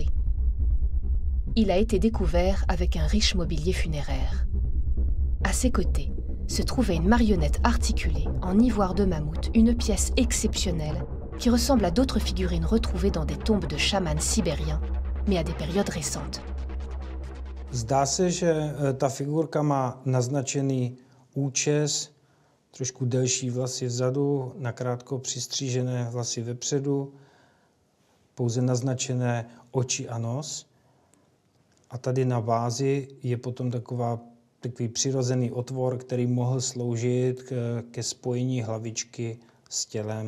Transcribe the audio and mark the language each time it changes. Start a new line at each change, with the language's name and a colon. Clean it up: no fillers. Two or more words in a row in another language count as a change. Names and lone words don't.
French: Il a été découvert avec un riche mobilier funéraire. À ses côtés se trouvait une marionnette articulée en ivoire de mammouth, une pièce exceptionnelle qui ressemble à d'autres figurines retrouvées dans des tombes de chamans sibériens, mais à des périodes récentes.
Czech: Zdá se, že ta figurka má naznačený účes, trošku delší vlasy vzadu, nakrátko přistřížené vlasy vepředu, pouze naznačené oči a nos. A tady na vázi je potom takový přirozený otvor, který mohl sloužit ke spojení hlavičky s tělem.